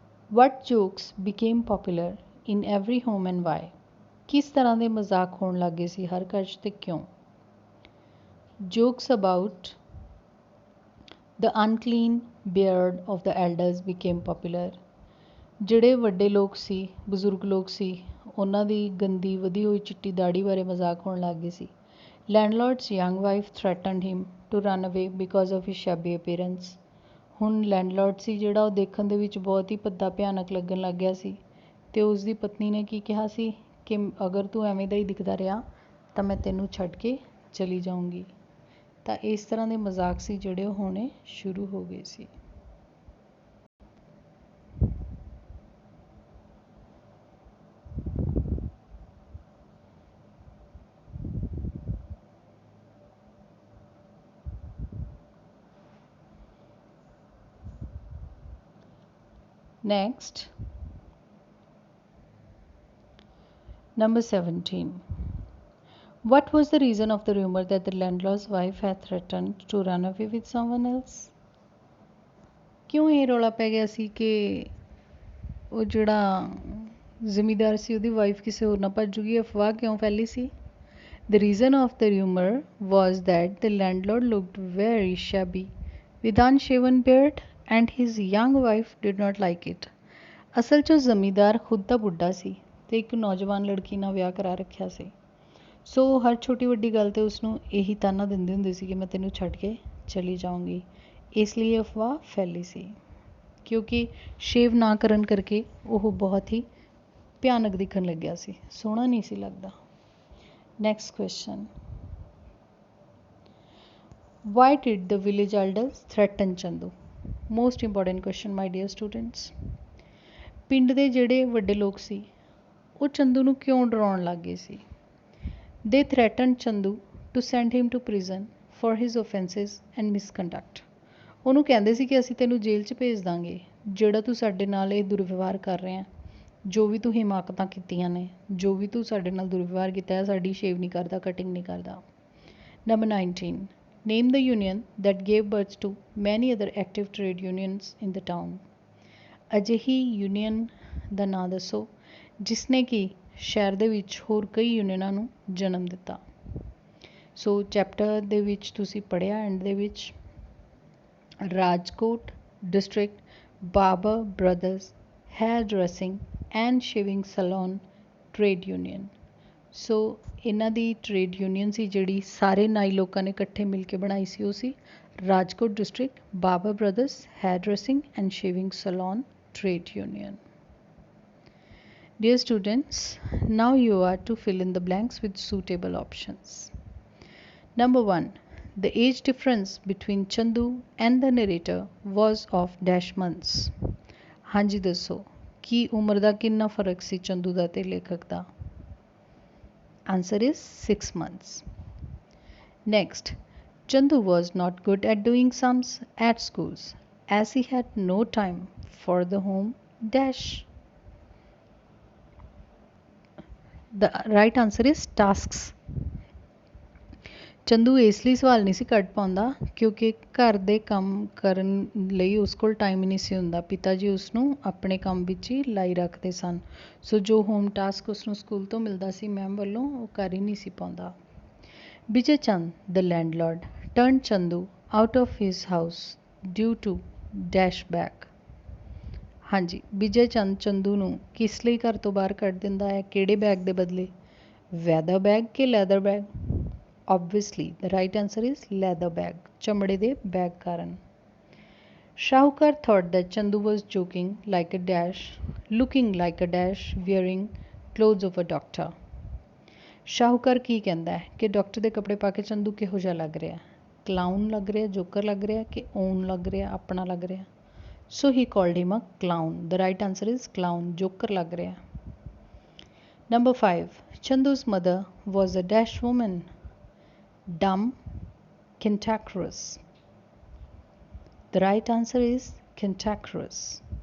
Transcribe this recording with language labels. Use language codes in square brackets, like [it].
[en] What jokes became popular in every home and why? [pa] ਕਿਸ ਤਰ੍ਹਾਂ ਦੇ ਮਜ਼ਾਕ ਹੋਣ ਲੱਗੇ ਸੀ ਹਰ ਘਰ 'ਚ ਤੇ ਕਿਉਂ? [en] Jokes about the unclean beard of the elders became popular. [pa] ਜਿਹੜੇ ਵੱਡੇ ਲੋਕ ਸੀ, ਬਜ਼ੁਰਗ ਲੋਕ ਸੀ, ਉਹਨਾਂ ਦੀ ਗੰਦੀ ਵਧੀ ਹੋਈ ਚਿੱਟੀ ਦਾੜੀ ਬਾਰੇ ਮਜ਼ਾਕ ਹੋਣ ਲੱਗ ਗਏ ਸੀ। [en] Landlord's young wife threatened him to run away because of his shabby appearance. [pa] ਹੁਣ ਲੈਂਡਲੋਰਡ ਸੀ ਜਿਹੜਾ ਉਹ ਦੇਖਣ ਦੇ ਵਿੱਚ ਬਹੁਤ ਹੀ ਭੱਦਾ ਭਿਆਨਕ ਲੱਗਣ ਲੱਗ ਗਿਆ ਸੀ ਤੇ ਉਸ ਦੀ ਪਤਨੀ ਨੇ ਕੀ ਕਿਹਾ ਸੀ ਕਿ ਅਗਰ ਤੂੰ ਐਵੇਂ ਦਾ ਹੀ ਦਿਖਦਾ ਰਿਹਾ ਤਾਂ ਮੈਂ ਤੈਨੂੰ ਛੱਡ ਕੇ ਚਲੀ ਜਾਊਂਗੀ। ਤਾਂ ਇਸ ਤਰ੍ਹਾਂ ਦੇ ਮਜ਼ਾਕ ਸੀ ਜਿਹੜੇ ਉਹ ਹੋਣੇ ਸ਼ੁਰੂ ਹੋ ਗਏ ਸੀ। [en] Next, number 17. What was the reason of the rumor that the landlord's wife had threatened to run away with someone else? [pa] ਕਿਉਂ ਇਹ ਰੌਲਾ ਪੈ ਗਿਆ ਸੀ ਕਿ ਉਹ ਜਿਹੜਾ ਜ਼ਿਮੀਂਦਾਰ ਸੀ ਉਹਦੀ ਵਾਈਫ ਕਿਸੇ ਹੋਰ ਨਾਲ ਭੱਜ ਜੂਗੀ? ਅਫਵਾਹ ਕਿਉਂ ਫੈਲੀ ਸੀ? [en] The reason of the rumor was that the landlord looked very shabby with unshaven beard and his young wife did not like it. [pa] ਅਸਲ 'ਚ ਉਹ ਜ਼ਮੀਂਦਾਰ ਖੁਦ ਤਾਂ ਬੁੱਢਾ ਸੀ ਤੇ ਇੱਕ ਨੌਜਵਾਨ ਲੜਕੀ ਨਾਲ ਵਿਆਹ ਕਰਾ ਰੱਖਿਆ ਸੀ। ਸੋ ਹਰ ਛੋਟੀ ਵੱਡੀ ਗੱਲ 'ਤੇ ਉਸਨੂੰ ਇਹੀ ਤਾਨਾ ਦਿੰਦੇ ਹੁੰਦੇ ਸੀ ਕਿ ਮੈਂ ਤੈਨੂੰ ਛੱਡ ਕੇ ਚਲੀ ਜਾਊਂਗੀ। ਇਸ ਲਈ ਇਹ ਅਫਵਾਹ ਫੈਲੀ ਸੀ ਕਿਉਂਕਿ ਸ਼ੇਵ ਨਾ ਕਰਨ ਕਰਕੇ ਉਹ ਬਹੁਤ ਹੀ ਭਿਆਨਕ ਦਿਖਣ ਲੱਗਿਆ ਸੀ, ਸੋਹਣਾ ਨਹੀਂ ਸੀ ਲੱਗਦਾ। [en] Next question. Why did the village elders threaten Chandu? Most important question, my dear students. [pa] ਪਿੰਡ ਦੇ ਜਿਹੜੇ ਵੱਡੇ ਲੋਕ ਸੀ ਉਹ ਚੰਦੂ ਨੂੰ ਕਿਉਂ ਡਰਾਉਣ ਲੱਗ ਗਏ ਸੀ? [en] They threatened Chandu to send him to prison for his offences and misconduct. [pa] ਉਹਨੂੰ ਕਹਿੰਦੇ ਸੀ ਕਿ ਅਸੀਂ ਤੈਨੂੰ ਜੇਲ੍ਹ 'ਚ ਭੇਜ ਦਾਂਗੇ ਜਿਹੜਾ ਤੂੰ ਸਾਡੇ ਨਾਲ ਇਹ ਦੁਰਵਿਵਹਾਰ ਕਰ ਰਿਹਾ, ਜੋ ਵੀ ਤੂੰ ਹਿਮਾਕਤਾਂ ਕੀਤੀਆਂ ਨੇ, ਜੋ ਵੀ ਤੂੰ ਸਾਡੇ ਨਾਲ ਦੁਰਵਿਵਹਾਰ ਕੀਤਾ ਹੈ, ਸਾਡੀ ਸ਼ੇਵ ਨਹੀਂ ਕਰਦਾ, ਕਟਿੰਗ ਨਹੀਂ ਕਰਦਾ। [en] Number 19. Name the union that gave birth to many other active trade unions in the town. [pa] ਅਜਿਹੀ ਯੂਨੀਅਨ ਦਾ ਨਾਂ ਦੱਸੋ ਜਿਸਨੇ ਕਿ ਸ਼ਹਿਰ ਦੇ ਵਿੱਚ ਹੋਰ ਕਈ ਯੂਨੀਅਨਾਂ ਨੂੰ ਜਨਮ ਦਿੱਤਾ। ਸੋ ਚੈਪਟਰ ਦੇ ਵਿੱਚ ਤੁਸੀਂ ਪੜ੍ਹਿਆ ਐਂਡ ਦੇ ਵਿੱਚ Rajkot district Babur brothers ਹੈਰ dressing and shaving salon trade union. ਸੋ ਇਹਨਾਂ ਦੀ ਟ੍ਰੇਡ ਯੂਨੀਅਨ ਸੀ ਜਿਹੜੀ ਸਾਰੇ ਨਾਈ ਲੋਕਾਂ ਨੇ ਇਕੱਠੇ ਮਿਲ ਕੇ ਬਣਾਈ ਸੀ, ਉਹ ਸੀ Rajkot district Babur brothers ਹੈਰ dressing and shaving salon trade union. [en] Dear students, now you are to fill in the blanks with suitable options. Number 1. The age difference between Chandu and the narrator was of dash months. [pa] ਹਾਂਜੀ ਦੱਸੋ ਕੀ ਉਮਰ ਦਾ ਕਿੰਨਾ ਫਰਕ ਸੀ ਚੰਦੂ ਦਾ ਤੇ ਲੇਖਕ ਦਾ? [en] Answer is 6 months. Next, Chandu was not good at doing sums at schools as he had no time for the home dash. The right answer is tasks. [pa] Chandu ਇਸ ਲਈ ਸਵਾਲ ਨਹੀਂ ਸੀ ਕੱਢ ਪਾਉਂਦਾ ਕਿਉਂਕਿ ਘਰ ਦੇ ਕੰਮ ਕਰਨ ਲਈ ਉਸ ਕੋਲ ਟਾਈਮ ਹੀ ਨਹੀਂ ਸੀ ਹੁੰਦਾ। ਪਿਤਾ ਜੀ ਉਸ ਨੂੰ ਆਪਣੇ ਕੰਮ ਵਿੱਚ ਹੀ ਲਾਈ ਰੱਖਦੇ ਸਨ। ਸੋ ਜੋ ਹੋਮ ਟਾਸਕ ਉਸ ਨੂੰ ਸਕੂਲ ਤੋਂ ਮਿਲਦਾ ਸੀ ਮੈਮ ਵੱਲੋਂ ਉਹ ਕਰ ਹੀ ਨਹੀਂ ਸੀ ਪਾਉਂਦਾ। [en] Vijay Chand the landlord turned Chandu out of his house due to dash bag. [pa] ਹਾਂਜੀ, ਵਿਜੇ ਚੰਦ ਚੰਦੂ ਨੂੰ ਕਿਸ ਲਈ ਘਰ ਤੋਂ ਬਾਹਰ ਕੱਢ ਦਿੰਦਾ ਹੈ? ਕਿਹੜੇ ਬੈਗ ਦੇ ਬਦਲੇ? ਵੈਦਰ ਬੈਗ ਕਿ leather bag? [en] Obviously, the right answer is leather bag, [pa] ਚਮੜੇ ਦੇ ਬੈਗ ਕਾਰਨ। [en] ਸ਼ਾਹੂਕਾਰ thought that Chandu was joking like a dash, looking like a dash, wearing clothes of a doctor. [pa] ਸ਼ਾਹੂਕਾਰ ਕੀ ਕਹਿੰਦਾ ਹੈ ਕਿ ਡਾਕਟਰ ਦੇ ਕੱਪੜੇ ਪਾ ਕੇ ਚੰਦੂ ਕਿਹੋ ਜਿਹਾ ਲੱਗ ਰਿਹਾ? ਕਲਾਊਨ ਲੱਗ ਰਿਹਾ, ਜੋਕਰ ਲੱਗ ਰਿਹਾ ਕਿ ਓਨ ਲੱਗ ਰਿਹਾ, ਆਪਣਾ ਲੱਗ ਰਿਹਾ? [en] So he called him a clown. The right answer is clown, [pa] Joker ਲੱਗ ਰਿਹਾ। [en] Number 5. Chandu's mother was a dash woman. Dumb, cantankerous. The right answer is cantankerous.